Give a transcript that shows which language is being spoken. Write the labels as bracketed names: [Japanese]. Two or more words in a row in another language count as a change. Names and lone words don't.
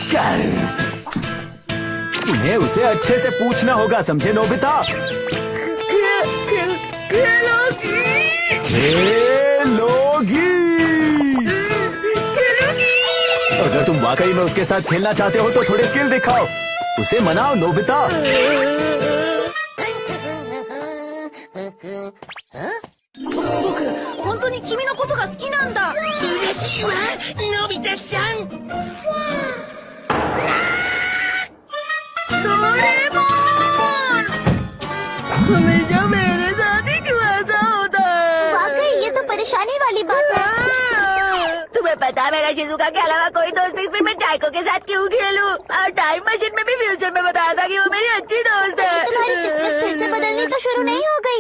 [Hindi] तुम्हें उसे अच्छे से पूछना होगा, समझे नोबिता? खेलोगी। अगर तुम वाकई में उसके साथ खेलना चाहते हो तो थोड़े स्किल दिखाओ। उसे मनाओ नोबिता। [Japanese] 本当に君のことが好きなんだ。嬉しいわ、のび太ちゃん。ドレモン! [Hindi] हमेशा मेरे साथ ही क्यों ऐसा होता है? वाकई ये तो परेशानी वाली बात है। तुम्हें पता है मेरा शिजुका के अलावा कोई दोस्त नहीं, फिर मैं जायको के साथ क्यों खेलूं? और [English] time machine [Hindi] में भी फ्यूचर में बताया था कि वो मेरी अच्छी दोस्त है। तुम्हारी किस्मत फिर से बदलनी तो शुरू नहीं हो गई?